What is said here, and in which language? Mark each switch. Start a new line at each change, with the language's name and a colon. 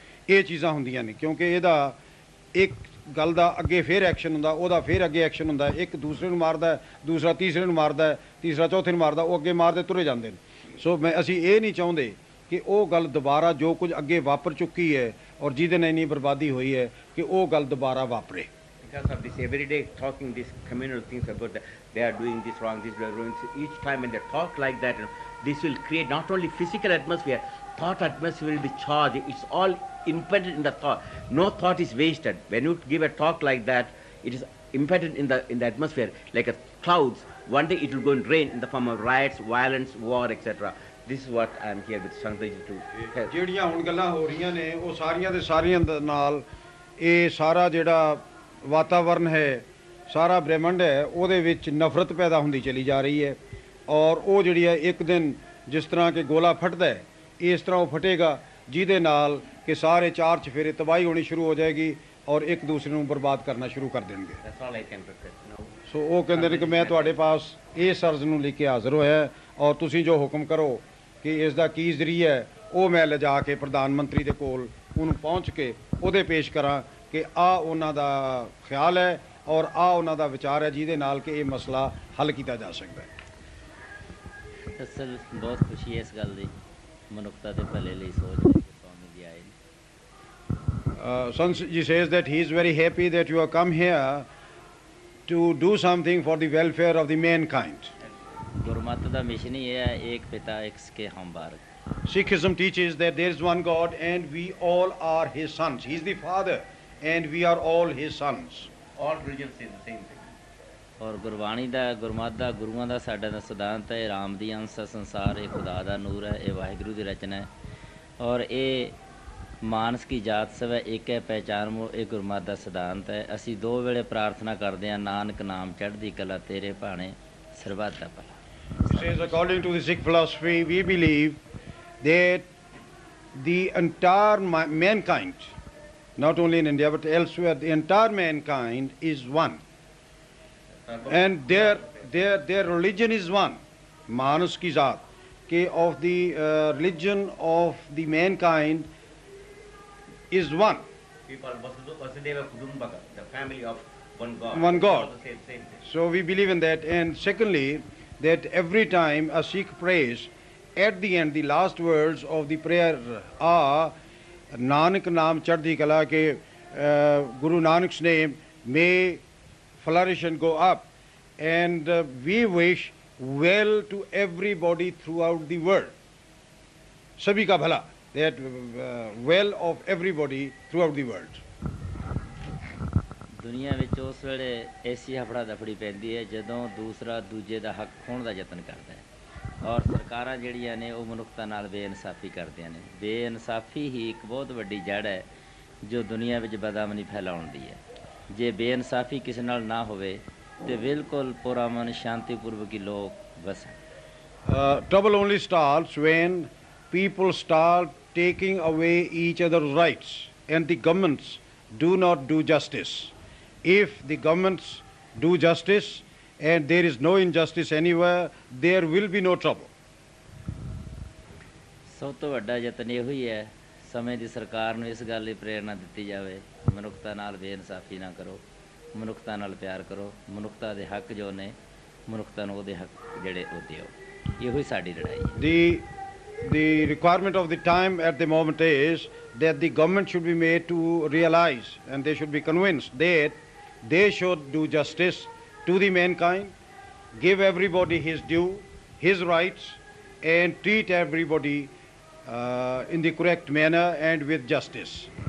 Punjabi: ਇਹ ਚੀਜ਼ਾਂ ਹੁੰਦੀਆਂ ਨੇ ਕਿਉਂਕਿ ਇਹਦਾ ਇੱਕ ਗੱਲ ਦਾ ਅੱਗੇ ਫਿਰ ਐਕਸ਼ਨ ਹੁੰਦਾ, ਉਹਦਾ ਫਿਰ ਅੱਗੇ ਐਕਸ਼ਨ ਹੁੰਦਾ। ਇੱਕ ਦੂਸਰੇ ਨੂੰ ਮਾਰਦਾ, ਦੂਸਰਾ ਤੀਸਰੇ ਨੂੰ ਮਾਰਦਾ, ਤੀਸਰਾ ਚੌਥੇ ਨੂੰ ਮਾਰਦਾ, ਉਹ ਅੱਗੇ ਮਾਰਦੇ ਤੁਰੇ ਜਾਂਦੇ ਨੇ। ਸੋ ਅਸੀਂ ਇਹ ਨਹੀਂ ਚਾਹੁੰਦੇ ਕਿ ਉਹ ਗੱਲ ਦੁਬਾਰਾ ਜੋ ਕੁਝ ਅੱਗੇ ਵਾਪਰ ਚੁੱਕੀ ਹੈ ਔਰ ਜਿਹਦੇ ਨਾਲ ਇੰਨੀ ਬਰਬਾਦੀ ਹੋਈ ਹੈ ਕਿ ਉਹ ਗੱਲ ਦੁਬਾਰਾ ਵਾਪਰੇ।
English: Because of this everyday talking, these communal things about they are doing this wrong, this are doing each time when they talk like that, this will create not only physical atmosphere, thought atmosphere will be charged. It's all impeded in the thought. No thought is wasted. When you give a talk like that, it is impeded in the atmosphere like a clouds. One day it will go and rain in the form of riots, violence, war, etc. This is what I am here with Shankarji to help.
Punjabi: ਜਿਹੜੀਆਂ ਹੁਣ ਗੱਲਾਂ ਹੋ ਰਹੀਆਂ ਨੇ ਉਹ ਸਾਰੀਆਂ ਦੇ ਸਾਰੀਆਂ ਦੇ ਨਾਲ ਇਹ ਸਾਰਾ ਜਿਹੜਾ ਵਾਤਾਵਰਨ ਹੈ, ਸਾਰਾ ਬ੍ਰਹਿਮੰਡ ਹੈ, ਉਹਦੇ ਵਿੱਚ ਨਫ਼ਰਤ ਪੈਦਾ ਹੁੰਦੀ ਚਲੀ ਜਾ ਰਹੀ ਹੈ ਔਰ ਉਹ ਜਿਹੜੀ ਹੈ ਇੱਕ ਦਿਨ ਜਿਸ ਤਰ੍ਹਾਂ ਕਿ ਗੋਲਾ ਫਟਦਾ ਹੈ ਇਸ ਤਰ੍ਹਾਂ ਉਹ ਫਟੇਗਾ ਜਿਹਦੇ ਨਾਲ ਕਿ ਸਾਰੇ ਚਾਰ ਚਫੇਰੇ ਤਬਾਹੀ ਹੋਣੀ ਸ਼ੁਰੂ ਹੋ ਜਾਏਗੀ ਔਰ ਇੱਕ ਦੂਸਰੇ ਨੂੰ ਬਰਬਾਦ ਕਰਨਾ ਸ਼ੁਰੂ ਕਰ ਦੇਣਗੇ।
English: That's all I can prepare.
Punjabi: ਸੋ ਉਹ ਕਹਿੰਦੇ ਨੇ ਕਿ ਮੈਂ ਤੁਹਾਡੇ ਪਾਸ ਇਸ ਅਰਜ਼ ਨੂੰ ਲੈ ਕੇ ਹਾਜ਼ਰ ਹੋਇਆ ਔਰ ਤੁਸੀਂ ਜੋ ਹੁਕਮ ਕਰੋ ਕਿ ਇਸ ਦਾ ਕੀ ਜ਼ਰੀਆ ਹੈ ਉਹ ਮੈਂ ਲਿਜਾ ਕੇ ਪ੍ਰਧਾਨ ਮੰਤਰੀ ਦੇ ਕੋਲ ਉਹਨੂੰ ਪਹੁੰਚ ਕੇ ਉਹਦੇ ਪੇਸ਼ ਕਰਾਂ ਕਿ ਆ ਉਹਨਾਂ ਦਾ ਖਿਆਲ ਹੈ ਔਰ ਆ ਉਹਨਾਂ ਦਾ ਵਿਚਾਰ ਹੈ ਜਿਹਦੇ ਨਾਲ ਕਿ ਇਹ ਮਸਲਾ ਹੱਲ ਕੀਤਾ ਜਾ ਸਕਦਾ ਹੈ। ਅਸਲ ਬਹੁਤ ਖੁਸ਼ੀ ਹੈ ਇਸ ਗੱਲ ਦੀ, ਮਨੁੱਖਤਾ ਦੇ ਭਲੇ ਲਈ ਸੋਚ ਲੈ ਕੇ ਸਵਾਮੀ ਜੀ ਆਏ ਨੇ।
English: Sant ji says that he is very happy that you have come here to do something for the welfare of the mankind.
Punjabi: Gurmat ਦਾ mission ਹੀ ਇਹ ਹੈ, ਏਕ ਪਿਤਾ ਏਕ ਸਕੇ ਹਮ ਬਾਰਕ।
English: Sikhism teaches that there is one God and we all are his sons. He is the father and we are all his sons. All religions say the same thing.
Punjabi: ਔਰ ਗੁਰਬਾਣੀ ਦਾ, ਗੁਰਮਤਿ ਦਾ, ਗੁਰੂਆਂ ਦਾ ਸਾਡਾ ਦਾ ਸਿਧਾਂਤ ਹੈ, ਰਾਮ ਦੀ ਅੰਸ਼ ਹੈ ਸੰਸਾਰ, ਇਹ ਖੁਦਾ ਦਾ ਨੂਰ ਹੈ, ਇਹ ਵਾਹਿਗੁਰੂ ਦੀ ਰਚਨਾ ਹੈ ਔਰ ਇਹ ਮਾਨਸ ਕੀ ਜਾਤ ਸਭ ਹੈ, ਇੱਕ ਹੈ ਪਹਿਚਾਨ ਮੋ, ਇਹ ਗੁਰਮਤਿ ਦਾ ਸਿਧਾਂਤ ਹੈ। ਅਸੀਂ ਦੋ ਵੇਲੇ ਪ੍ਰਾਰਥਨਾ ਕਰਦੇ ਹਾਂ, ਨਾਨਕ ਨਾਮ ਚੜ੍ਹਦੀ ਕਲਾ ਤੇਰੇ ਭਾਣੇ ਸਰਬੱਤ ਦਾ ਭਲਾ।
English: It says according to the Sikh philosophy, we believe that the entire mankind, not only in India but elsewhere, the entire mankind is one. And their religion is one.
Punjabi: Manus ki zaat,
English: ke of the religion of the mankind is one. We call
Sanskrit: Vasudeva Kudumbaka,
English: the family of one God. One God. All the same thing. So we believe in that. And secondly, that every time a Sikh prays, at the end, the last words of the prayer are
Punjabi: Nanak Naam Chardhi Kala,
English: ke Guru Nanak's name may flourish and go up. And we wish well to everybody throughout the world.
Hindi: Sabhi ka bhala,
English: that well of everybody throughout the world.
Punjabi: ਦੁਨੀਆ ਵਿੱਚ ਉਸ ਵੇਲੇ ਐਸੀ ਹਫੜਾ ਦਫੜੀ ਪੈਂਦੀ ਹੈ ਜਦੋਂ ਦੂਸਰਾ ਦੂਜੇ ਦਾ ਹੱਕ ਖੋਹਣ ਦਾ ਯਤਨ ਕਰਦਾ ਹੈ ਔਰ ਸਰਕਾਰਾਂ ਜਿਹੜੀਆਂ ਨੇ ਉਹ ਮਨੁੱਖਤਾ ਨਾਲ ਬੇਇਨਸਾਫੀ ਕਰਦੀਆਂ ਨੇ। ਬੇਇਨਸਾਫੀ ਹੀ ਇੱਕ ਬਹੁਤ ਵੱਡੀ ਜੜ੍ਹ ਹੈ ਜੋ ਦੁਨੀਆ ਵਿੱਚ ਬਦਅਮਨੀ ਫੈਲਾਉਣ ਦੀ ਹੈ। ਜੇ ਬੇਇਨਸਾਫੀ ਕਿਸੇ ਨਾਲ ਨਾ ਹੋਵੇ ਤੇ ਬਿਲਕੁਲ ਪੁਰਅਮਨ ਸ਼ਾਂਤੀਪੂਰਵਕ ਹੀ ਲੋਕ ਵਸਣ।
English: Trouble only starts when people start taking away each other's rights and the governments do not do justice. If the governments do justice and there is no injustice anywhere, there will be no trouble.
Punjabi: ਸਭ ਤੋਂ ਵੱਡਾ ਯਤਨ ਇਹੋ ਹੀ ਹੈ, ਸਮੇਂ ਦੀ ਸਰਕਾਰ ਨੂੰ ਇਸ ਗੱਲ ਲਈ ਪ੍ਰੇਰਨਾ ਦਿੱਤੀ ਜਾਵੇ, ਮਨੁੱਖਤਾ ਨਾਲ ਬੇਇਨਸਾਫੀ ਨਾ ਕਰੋ, ਮਨੁੱਖਤਾ ਨਾਲ ਪਿਆਰ ਕਰੋ, ਮਨੁੱਖਤਾ ਦੇ ਹੱਕ ਜੋ ਨੇ ਮਨੁੱਖਤਾ ਨੂੰ ਉਹਦੇ ਹੱਕ ਜਿਹੜੇ ਉਹ ਦਿਓ। ਇਹੋ ਹੀ ਸਾਡੀ ਲੜਾਈ ਹੈ।
English: The requirement of the time at the moment is that the government should be made to realize and they should be convinced that they should do justice to the mankind, give everybody his due, his rights, and treat everybody in the correct manner and with justice.